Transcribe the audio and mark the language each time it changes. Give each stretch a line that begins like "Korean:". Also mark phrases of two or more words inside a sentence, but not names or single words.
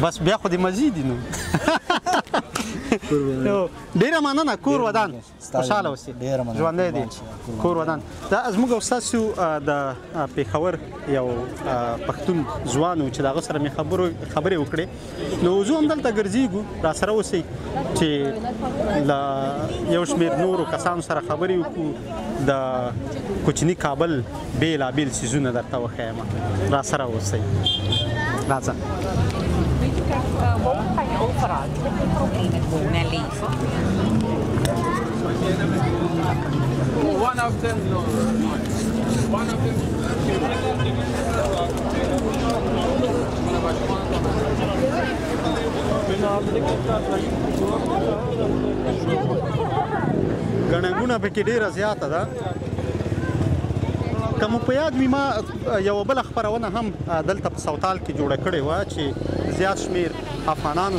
Pashto: بس بیا خو دې مزې دي نو ډېره مننه کور ودان خوشحاله اوسې ژوندی دی کور ودان دا زموږ او ستاسو د پېښور یو پښتون ځوان و چې د هغه سره مې خبرې وکړې نو زه هم دلته ګرځېږو راسره اوسئ چې له یو شمېر نورو کسانو سره خبرې وکړو د کوچني کابل بېلابېل څیزونه درته وښیم راسره اوسئ راځه
English: One of them, no. One of them.
Pashto: ګڼه پکې ډېره زیاته ده که مو په یاد وي ما یوه بله خپرونه هم دلته په سوتال کې جوړه کړې وه چې زیات شمېر افغانانو